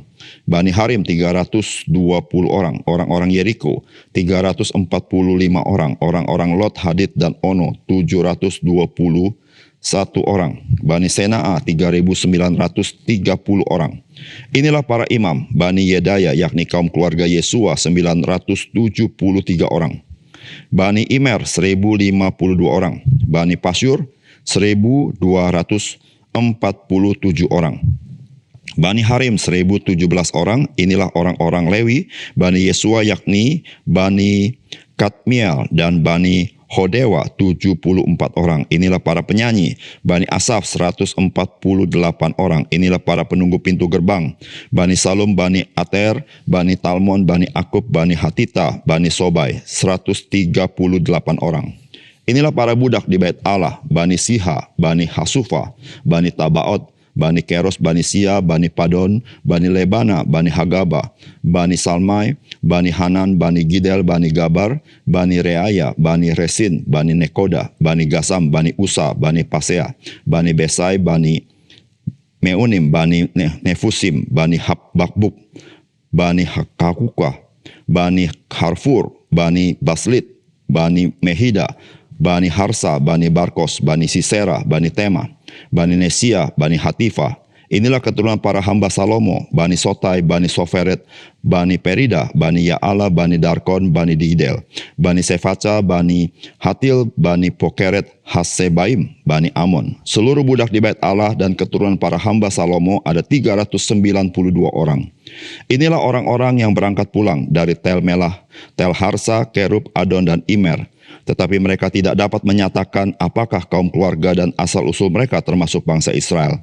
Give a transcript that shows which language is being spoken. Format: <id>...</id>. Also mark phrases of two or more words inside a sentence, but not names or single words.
<id>Bani Harim 320 orang, orang-orang Yeriko 345 orang, orang-orang Lot, Hadid dan Ono 721 orang. Bani Senaa 3.930 orang. Inilah para imam. Bani Yedaya, yakni kaum keluarga Yesua 973 orang. Bani Imer 1.052 orang. Bani Pasyur 1.247 orang. Bani Harim 1.017 orang, inilah orang-orang Lewi. Bani Yesua yakni Bani Kadmiel dan Bani Hodewa 74 orang, inilah para penyanyi. Bani Asaf 148 orang, inilah para penunggu pintu gerbang. Bani Salum, Bani Ater, Bani Talmon, Bani Akub, Bani Hatita, Bani Sobai 138 orang. Inilah para budak di bait Allah, Bani Siha, Bani Hasufa, Bani Tabaot, Bani Keros, Bani Sia, Bani Padon, Bani Lebana, Bani Hagaba, Bani Salmai, Bani Hanan, Bani Gidel, Bani Gabar, Bani Reaya, Bani Resin, Bani Nekoda, Bani Gasam, Bani Usa, Bani Pasea, Bani Besai, Bani Meunim, Bani Nefusim, Bani Bakbuk, Bani Hakakuka, Bani Harfur, Bani Baslit, Bani Mehida, Bani Harsa, Bani Barkos, Bani Sisera, Bani Tema, Bani Nesia, Bani Hatifa. Inilah keturunan para hamba Salomo, Bani Sotai, Bani Soferet, Bani Perida, Bani Yaala, Bani Darkon, Bani Digdel, Bani Sefaca, Bani Hatil, Bani Pokeret, Hasebaim, Bani Amon. Seluruh budak di bait Allah dan keturunan para hamba Salomo ada 392 orang. Inilah orang-orang yang berangkat pulang dari Tel Melah, Tel Harsa, Kerub, Adon, dan Imer. Tetapi mereka tidak dapat menyatakan apakah kaum keluarga dan asal-usul mereka termasuk bangsa Israel.</id>